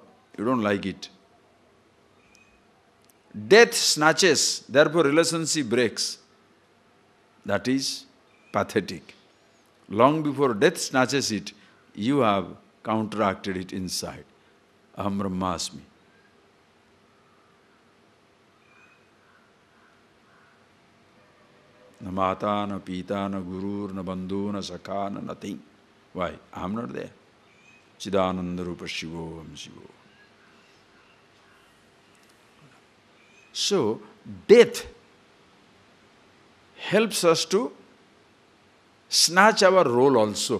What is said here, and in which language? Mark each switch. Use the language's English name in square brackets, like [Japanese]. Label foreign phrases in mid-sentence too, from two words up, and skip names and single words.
[English] You don't like it. Death snatches, therefore relationship breaks. That is pathetic. Long before death snatches it, you have counteracted it inside. [Sanskrit] Aham Brahmasmi. Na mata, na pita, na guru, na bandhu, na sakha, na nothing. [English] Why? I am not there. [Sanskrit] Chidananda Rupa Shivo Vam Shivo. [English] So, death helps us to snatch our role also.